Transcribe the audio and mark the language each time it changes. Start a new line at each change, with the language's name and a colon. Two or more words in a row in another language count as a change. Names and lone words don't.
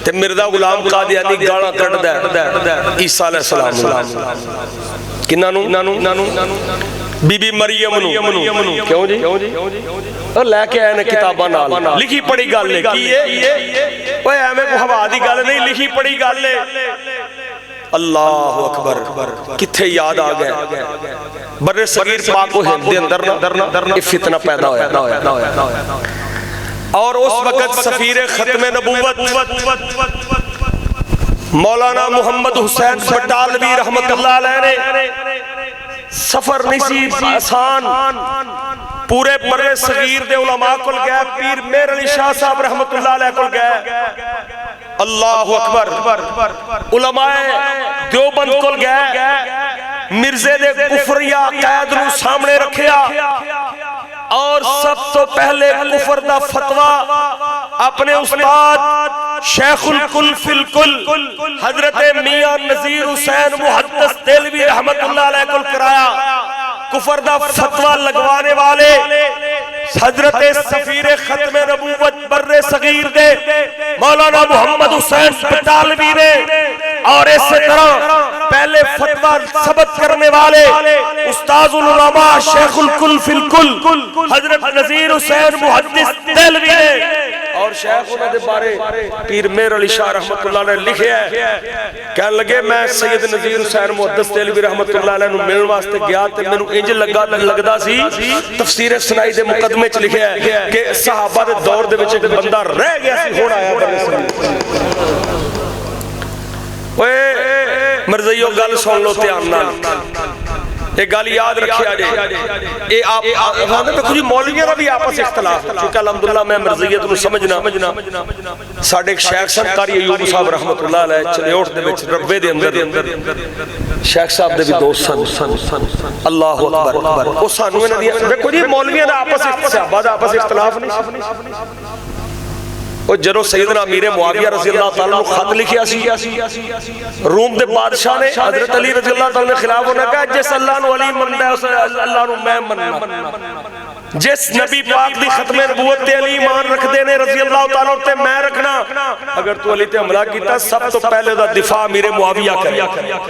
Punjabi: تے مرزا غلام قادیانی گانا کڈھدا اے عیسیٰ علیہ السلام کِنّا نوں بی بی مریم نوں، کیوں جی اور لے کے آئے نے کتاباں نال، لکھی پڑھی گل اے کی اے اوئے ایویں کو ہوا دی گل نہیں، لکھی پڑھی گل اے.
Arabic: الله أكبر,
Punjabi: کتھے یاد آ گیا برصغیر پاک و ہند دے اندر نا فتنہ پیدا ہویا اور اس وقت سفیر ختم نبوت مولانا محمد حسین بٹالوی
Arabic: رحمة الله عليه
Punjabi: نے سفر نہیں سی آسان، پورے برصغیر دے علماء کول گئے، پیر مہر علی شاہ صاحب
Arabic: رحمة الله عليه
Punjabi: کول گئے.
Arabic: الله أكبر,
Punjabi: علمائے دیوبند کول گئے، مرزے دے کفریہ قید نوں سامنے رکھیا، اور سب توں پہلے کفر دا فتویٰ اپنے استاد شیخ الکل فی الکل حضرت میاں نذیر حسین محدث دہلوی
Arabic: رحمة الله عليه
Punjabi: کو کرایا. کفر دا فتویٰ لگوانے والے حضرت سفیر ختم نبوت برصغیر دے مولانا محمد حسین بٹالوی نے، اور اسی طرح پہلے فتویٰ ثبت کرنے والے استاذ العلماء شیخ الکل فی الکل حضرت نذیر حسین محدث دہلوی نے، اور شیخ اوہناں دے بارے پیر مہر علی شاہ رحمۃ اللہ نے لکھیا اے. کہن لگے میں سید نذیر حسین محدث دہلوی
Arabic: رحمة الله عليه
Punjabi: نوں ملن واسطے گیا تے مینوں انج لگدا سی تفسیر ثنائی دے مقدمے چ لکھیا اے کہ صحابہ دے دور دے وچ اک بندہ رہ گیا سی، ہن آیا بنے. اوئے مرزئیو گل سن لو دھیان نال، ایہہ گل یاد رکھیا جے. یہ آپ دیکھو جی مولویوں کا بھی آپس اختلاف ہے، کیونکہ الحمدللہ میں مرزئیت نوں سمجھنا. ساڈے اک شیخ سن قاری ایوب صاحب
Arabic: رحمة الله عليه
Punjabi: چنیوٹ دے وچ ربوے دے اندر شیخ صاحب دے وی دوست سن.
Arabic: الله أكبر.
Punjabi: او سانوں اینہاں دی ویکھو جی مولویاں دا آپس صحابہ دا آپس اختلاف نہیں. اور جدوں سیدنا امیر معاویہ
Arabic: رضي الله تعالى
Punjabi: نوں خط لکھیا سی روم دے بادشاہ نے حضرت علی
Arabic: رضي الله تعالى
Punjabi: نے خلاف ہونے کہا جس اللہ نوں علی مندا اے اس اللہ نوں میں منناں. جس نبی پاک دی ختم نبوت تے علی ایمان رکھدے نے
Arabic: رضي الله تعالى
Punjabi: تے میں رکھناں. اگر توں علی تے حملہ کیتا سب توں پہلے دا دفاع امیر معاویہ کرے.